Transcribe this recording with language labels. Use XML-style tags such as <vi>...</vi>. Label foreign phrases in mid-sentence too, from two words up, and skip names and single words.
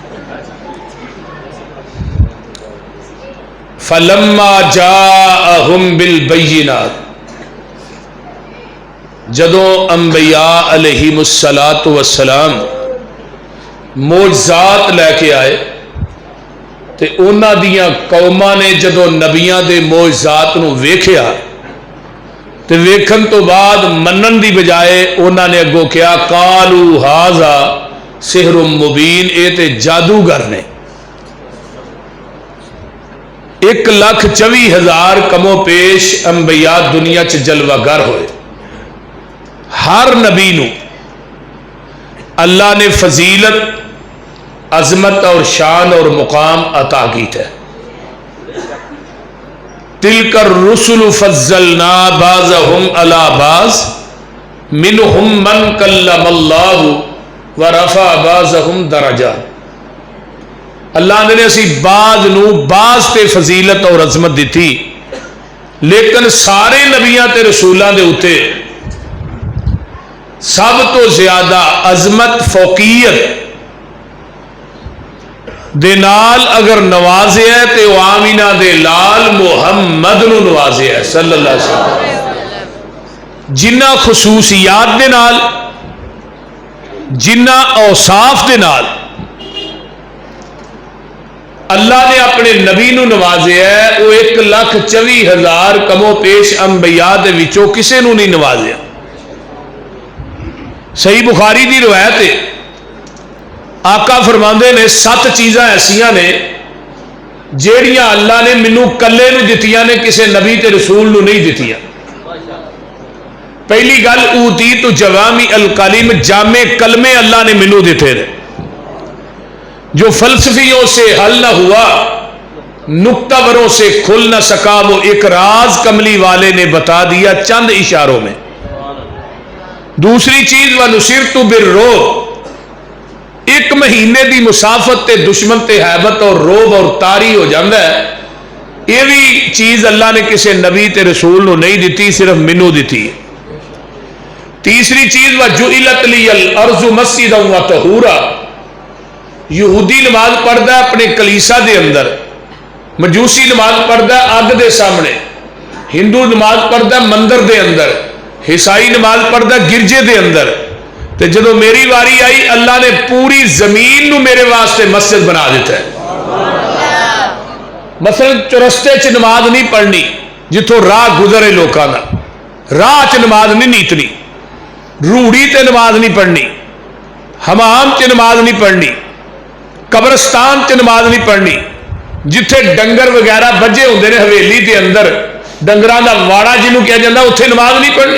<ar>فلما جاءهم بالبينات,</ar> <pa>جدوں انبیا</pa> <ar>عليهم الصلاة والسلام</ar> <pa>معجزات لے کے آئے تے اوہناں دیاں قوماں نے جدوں نبیاں دے معجزات نوں ویکھیا تے ویکھن توں بعد منن دی بجائے انہاں نے اگوں کہا</pa> <ar>قالوا هذا سحر مبين,</ar> <pa>ایہہ تے جادوگر نیں. 1,24,000 کمو پیش انبیا دنیا چ جلوہ گر ہوئے. ہر نبی نوں اللہ نے فضیلت، عظمت اور شان اور مقام عطا کیتا ہے.</pa> <ar>تلك الرسل فضلنا بعضهم على بعض منهم من كلم الله ورفع بعضهم درجات.</ar> <pa>اللہ نے اسی بعض نوں بعض تے فضیلت اور عظمت دی، لیکن سارے نبیاں تے رسولوں کے اتے سب توں زیادہ عظمت فوقیت دے نال اگر نوازے ہے تو آمنہ دے لال محمد نوں نوازے ہے</pa> <ar>صلى الله عليه وسلم.</ar> <pa>جنہاں خصوصیات دے نال، جنہاں اوصاف دے نال اللہ نے اپنے نبی نوں نوازے ہے، وہ 1,24,000 کمو پیش انبیا دے وچوں کسے نوں نہیں نوازیا.</pa> <ur>صحیح بخاری کی روایت ہے,</ur> <pa>آقا فرماندے نیں 7 چیزاں ایسیاں نیں جیہڑیاں اللہ نے مینوں کلے نوں دتیاں نیں، کسی نبی تے رسول نوں نہیں دتیاں. پہلی گل,</pa> <ar>أوتيت جوامع الكلم,</ar> <pa>جامع کلمے اللہ نے مینوں دتے نیں,</pa> <ur>جو فلسفیوں سے حل نہ ہوا، نکتہ وروں سے کھل نہ سکا، وہ ایک راز کملی والے نے بتا دیا چند اشاروں میں. دوسری چیز,</ur> <ar>ونصرت بالرعب,</ar> <ur>1 مہینے کی مسافت تے دشمن تے ہیبت اور رعب اور طاری ہو جاتا ہے.</ur> <pa>یہ بھی چیز اللہ نے کسی نبی تے رسول نوں نہیں دی، صرف مینوں دی ہے. تیسری چیز,</pa> <ar>وجعلت لي الأرض مسجدا وطهورا,</ar> <ur>یہودی نماز پڑھتا اپنے کلیسا کے اندر، مجوسی نماز پڑھتا اگ کے سامنے، ہندو نماز پڑھتا مندر کے اندر، عیسائی نماز پڑھتا گرجے کے اندر.</ur> <pa>تو جدوں میری واری آئی، اللہ نے پوری زمین نوں میرے واسطے مسجد بنا دتا ہے. مثلاً چوراستے چ نماز نہیں پڑھنی، جتھوں راہ گزرے</pa> <ur>لوگوں کا,</ur> <pa>راہ چ نماز نہیں نیتنی، روڑی تے نماز نہیں پڑھنی، حمام چ نماز نہیں پڑھنی، قبرستان چ نماز نہیں پڑھنی، جتھے ڈنگر وغیرہ بجے ہونگے نیں حویلی کے اندر، ڈنگراں دا واڑا جنہوں کہا جاتا، اتھے نماز نہیں پڑھنی.</pa>